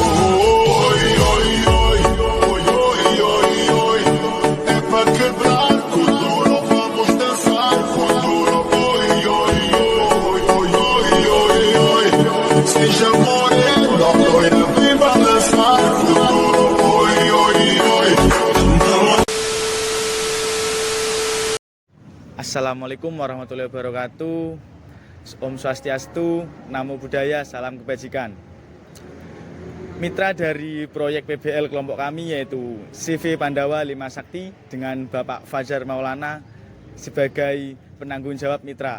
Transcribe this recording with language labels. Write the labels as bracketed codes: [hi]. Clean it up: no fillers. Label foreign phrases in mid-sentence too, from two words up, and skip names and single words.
[es] Hoy, hoy, hoy, hoy, hoy, hoy, hoy. Es pa' quebrar, con duro vamos dançar, con duro. Hoy, hoy, hoy, hoy, hoy, hoy, hoy. [pt] Seja morena, loira, vem balançar, [es] con duro. Hoy, hoy, hoy. [ar] السلام عليكم ورحمة الله وبركاته. [ban] Om Swastiastu, [pi] Namo Buddhaya, [id] salam kebajikan. Mitra dari proyek PBL kelompok kami yaitu CV Pandawa 5 Sakti dengan Bapak Fajar Maulana sebagai penanggung jawab mitra.